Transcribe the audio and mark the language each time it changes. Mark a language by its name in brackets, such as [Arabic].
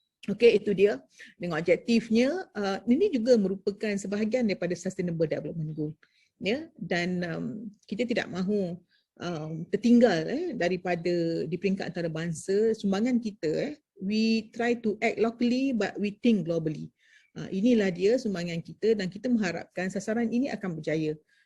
[Malay] Okey, itu dia dengan objektifnya. Ini juga merupakan sebahagian daripada Sustainable Development Goal, ya, dan kita tidak mahu tertinggal daripada di peringkat antarabangsa. Sumbangan kita, [English] we try to act locally but we think globally. [Malay] Inilah dia sumbangan kita dan kita mengharapkan sasaran ini akan berjaya.